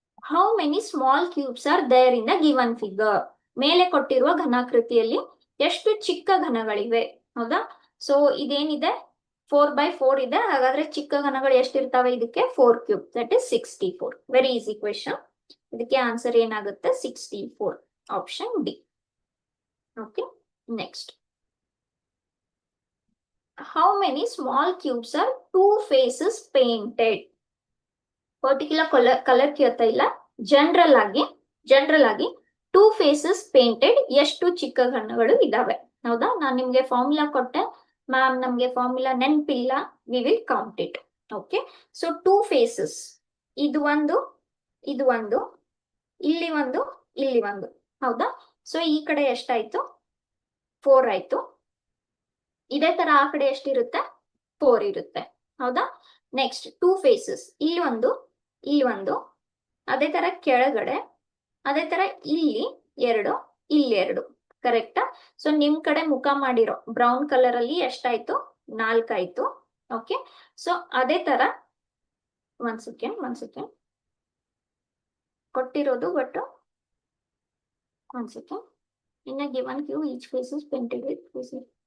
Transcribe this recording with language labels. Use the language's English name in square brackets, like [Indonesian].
[English] How many small cubes are there in the given figure? [Kannada] ಮೇಲೆ ಕೊಟ್ಟಿರುವ ಘನಾಕೃತಿಯಲ್ಲಿ ಎಷ್ಟು ಚಿಕ್ಕ ಘನಗಳಿವೆ? ಹೌದಾ? ಸೊ ಇದೇನಿದೆ? 4x4 ಇದೆ. ಹಾಗಾದ್ರೆ ಚಿಕ್ಕ ಘನಗಳು ಎಷ್ಟಿರ್ತಾವೆ ಇದಕ್ಕೆ? [English] 4 cube, that is 64. Very easy question. [Kannada] ಇದಕ್ಕೆ ಆನ್ಸರ್ ಏನಾಗುತ್ತೆ? [English] 64, option D. Okay, next. How many small cubes are 2 faces painted? [Kannada] Particular colour ಕೇಳ್ತಾ ಇಲ್ಲ, ಜನರಲ್ ಆಗಿ [English] 2 faces painted [Kannada] ಎಷ್ಟು ಚಿಕ್ಕ ಘನಗಳು ಇದಾವೆ? ಹೌದಾ? ನಾನು ನಿಮ್ಗೆ ಫಾರ್ಮುಲಾ ಕೊಟ್ಟೆ, ಮ್ಯಾಮ್ ನಮ್ಗೆ ಫಾರ್ಮುಲಾ ನೆನಪಿಲ್ಲ, [English] We will count it. [Kannada] Okay, so 2 faces, ಇದು ಒಂದು, ಇದು ಒಂದು, ಇಲ್ಲಿ ಒಂದು, ಇಲ್ಲಿ ಒಂದು. ಹೌದಾ? ಸೊ ಈ ಕಡೆ ಎಷ್ಟಾಯ್ತು? 4 ಆಯ್ತು. ಇದೇ ತರ ಆ ಕಡೆ ಎಷ್ಟಿರುತ್ತೆ? 4 ಇರುತ್ತೆ. ಹೌದಾ? ನೆಕ್ಸ್ಟ್ 2 faces, ಇಲ್ಲಿ ಒಂದು, ಇಲ್ಲಿ ಒಂದು, ಅದೇ ತರ ಕೆಳಗಡೆ, ಅದೇ ತರ ಇಲ್ಲಿ 2, ಇಲ್ಲಿ 2. ಕರೆಕ್ಟಾ? ಸೊ ನಿಮ್ ಕಡೆ ಮುಖ ಮಾಡಿರೋ ಬ್ರೌನ್ ಕಲರ್ ಅಲ್ಲಿ ಎಷ್ಟಾಯ್ತು? 4 ಆಯ್ತು. ಓಕೆ, ಸೊ ಅದೇ ತರ ಒಂದ್ ಸೆಕೆಂಡ್ ಕೊಟ್ಟಿರೋದು, ಬಟ್ ಒಂದ್ second. [English] In a given cube, each face is painted with faces.